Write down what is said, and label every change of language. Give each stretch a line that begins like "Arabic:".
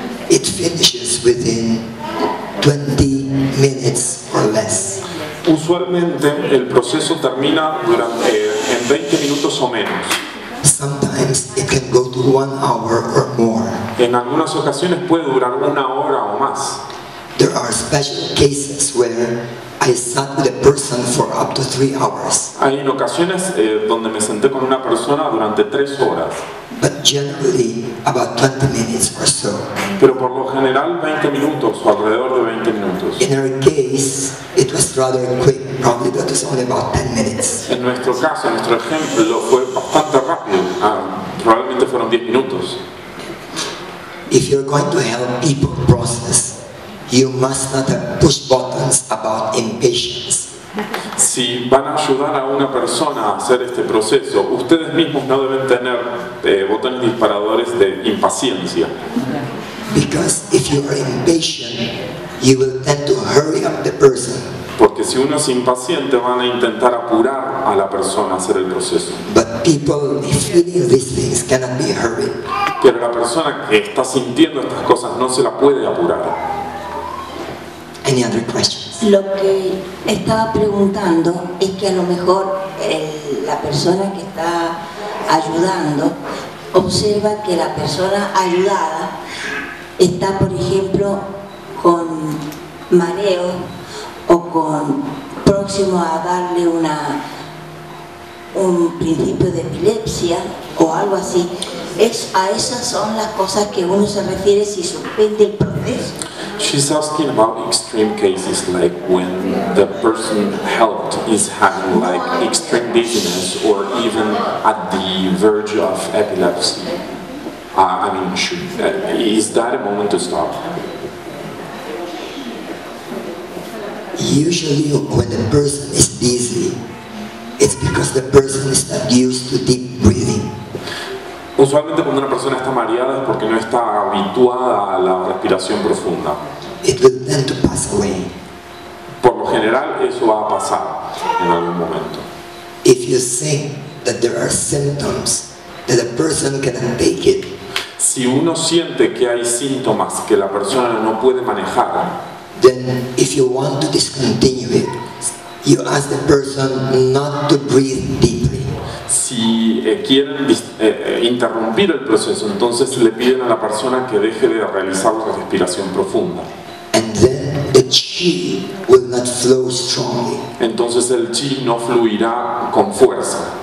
English: It finishes within 20 minutes or less.
Spanish: Usualmente el proceso termina en 20 minutos o menos.
English: Sometimes it can go to 1 hour or more.
Spanish: En algunas ocasiones puede durar 1 hora o más.
English: There are special cases where I sat with a person for up to 3 hours.
Spanish: Hay en ocasiones donde me senté con una persona durante 3 horas.
English: But generally about 20 minutes or so.
Spanish: Pero por lo general 20 minutos o alrededor de 20 minutos.
English: In our case, it was rather quick. Probably that was only about 10 minutes.
Spanish: En nuestro caso, en nuestro ejemplo, fue bastante rápido. Probablemente fueron 10 minutos.
English: If you're going to help people process, you must not have push buttons about impatience.
Spanish: Si van a ayudar a una persona a hacer este proceso, ustedes mismos no deben tener botones disparadores de impaciencia.
English: Because if you are impatient, you will tend to hurry up the person.
Spanish: Porque si uno es impaciente, van a intentar apurar a la persona a hacer el proceso.
English: But people feeling these things cannot be hurried.
Spanish: Pero la persona que está sintiendo estas cosas no se la puede apurar.
English: Any other questions?
Spanish: Lo que estaba preguntando es que a lo mejor la persona que está ayudando observa que la persona ayudada está, por ejemplo, con mareo o próximo a darle un principio de epilepsia o algo así. A esas son las cosas que uno se refiere si suspende el proceso.
English: She's asking about extreme cases, like when the person helped is having like extreme dizziness or even at the verge of epilepsy. Is that a moment to stop? Usually when the person is dizzy, it's because the person is not used to deep breathing.
Spanish: Usualmente cuando una persona está mareada es porque no está habituada a la respiración profunda.
English: It will tend to pass away.
Spanish: Por lo general eso va a pasar en algún momento.
English: If you think that there are symptoms that a person cannot take it,
Spanish: si uno siente que hay síntomas que la persona no puede manejar,
English: then if you want to discontinue it, you ask the person not to breathe deeply.
Spanish: Si quieren interrumpir el proceso, entonces le piden a la persona que deje de realizar la respiración profunda.
English: And then the chi will not flow strongly.
Spanish: Entonces el chi no fluirá con fuerza.